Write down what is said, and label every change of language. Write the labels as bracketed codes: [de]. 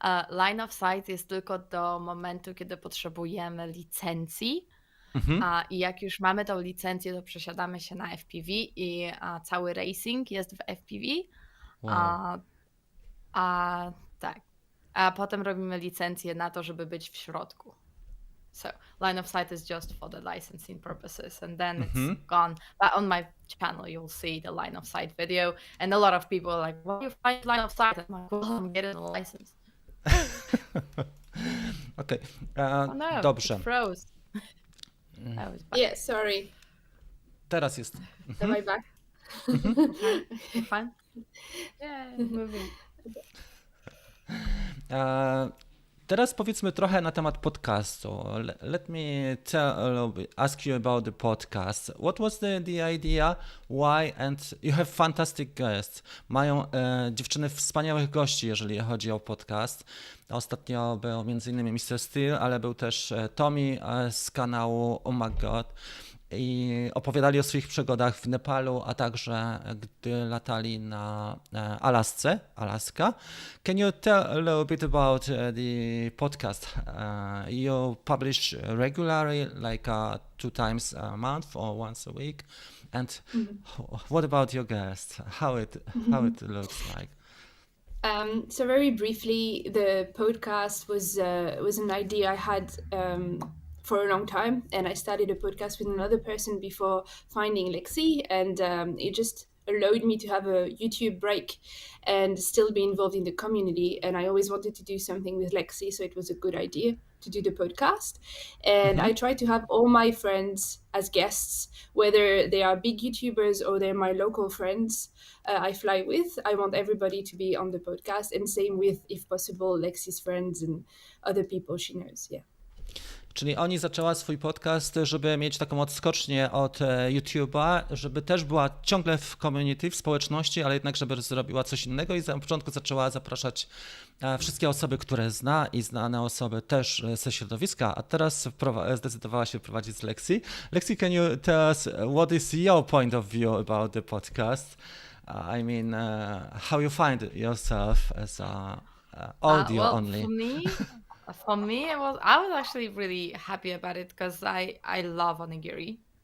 [pl] Line of sight jest tylko do momentu, kiedy potrzebujemy licencji. I jak już mamy tą licencję, to przesiadamy się na FPV i cały racing jest w FPV. Wow. Tak. A potem robimy licencję na to, żeby być w środku. [en] So line of sight is just for the licensing purposes, and then it's gone. But on my channel, you'll see the line of sight video, and a lot of people are like, "Why you find line of sight?" I'm like, "Well, I'm getting a license." [pl] Okej, [en] No, [pl] dobrze. [en] it froze. That was bad. Yeah, sorry. [pl] Teraz jest. [en] Am I back? Fine. Yeah, moving. [pl] Teraz powiedzmy trochę na temat podcastu. [en] Let me ask you about the podcast. What was the idea? Why? And you have fantastic guests. [pl] Mają dziewczyny wspaniałych gości, jeżeli chodzi o podcast. Ostatnio był m.in. Mr. Steel, ale był też Tommy z kanału Oh My God. I opowiadali o swoich przygodach w Nepalu, a także gdy latali na Alaska. [en] Can you tell a little bit about the podcast? You publish regularly, like 2 times a month or once a week. And what about your guests? How it looks like? So very briefly, the podcast was an idea I had for a long time, and I started a podcast with another person before finding Lexie, and it just allowed me to have a YouTube break and still be involved in the community. And I always wanted to do something with Lexie, so it was a good idea to do the podcast. And I try to have all my friends as guests, whether they are big YouTubers or they're my local friends I fly with. I want everybody to be on the podcast, and same with, if possible, Lexie's friends and other people she knows. Yeah. [pl] Czyli oni zaczęła swój podcast, żeby mieć taką odskocznię od YouTube'a, żeby też była ciągle w community, w społeczności, ale jednak żeby zrobiła coś innego i na początku zaczęła zapraszać wszystkie osoby, które zna i znane osoby też ze środowiska, a teraz zdecydowała się prowadzić z Lexie. [en] Lexie, can you tell us what is your point of view about the podcast? I mean, how you find yourself as audio only? For me, I was actually really happy about it because I love Onigiri.